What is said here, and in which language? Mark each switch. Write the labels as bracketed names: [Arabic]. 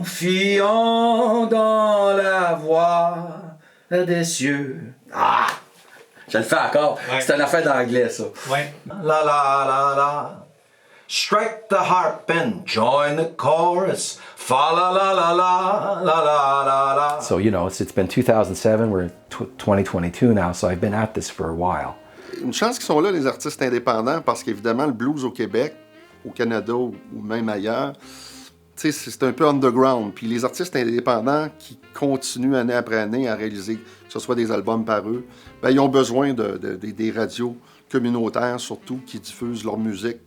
[French] Confiant dans la voix des cieux. Ah! Je le fais encore. Ouais. C'est une affaire d'anglais, ça. Ouais. La la la la. [English] Strike the harp and join the chorus. Fa la la la la la la la la. So, you know, it's been 2007, we're in 2022 now, so I've been at this for a while. [French] Une chance qu'ils sont là, les artistes indépendants, parce qu'évidemment, le blues au Québec, au Canada ou même ailleurs, tu sais, c'est un peu underground. Puis les artistes indépendants qui continuent année après année à réaliser, que ce soit des albums par eux, ben, ils ont besoin des radios communautaires, surtout, qui diffusent leur musique.